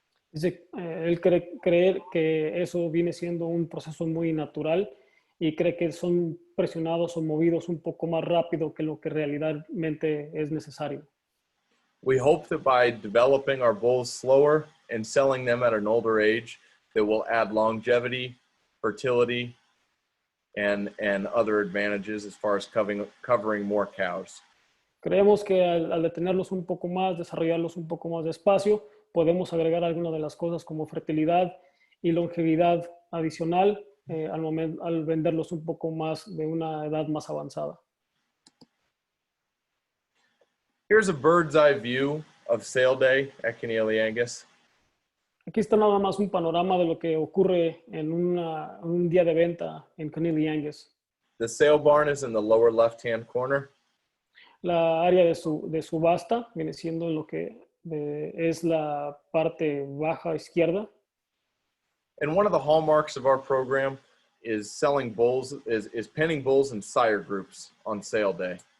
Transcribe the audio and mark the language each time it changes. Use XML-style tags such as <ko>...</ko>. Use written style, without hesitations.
<es>Dice, él cree que eso viene siendo un proceso muy natural y cree que son presionados o movidos un poco más rápido que lo que realmente es necesario.</es> <en>We hope that by developing our bulls slower and selling them at an older age, that will add longevity, fertility, and other advantages as far as covering more cows.</en> <es>Creemos que al detenerlos un poco más, desarrollarlos un poco más despacio, podemos agregar algunas de las cosas como fertilidad y longevidad adicional al venderlos un poco más de una edad más avanzada.</es> <en>Here's a bird's eye view of sale day at Connealy Angus.</en> <es>Aquí está nada más un panorama de lo que ocurre en un día de venta en Connealy Angus.</es> <en>The sale barn is in the lower left-hand corner.</en> <es>La área de subasta viene siendo lo que es la parte baja izquierda.</es> <en>And one of the hallmarks of our program is selling bulls, is penning bulls in sire groups on sale day.</en>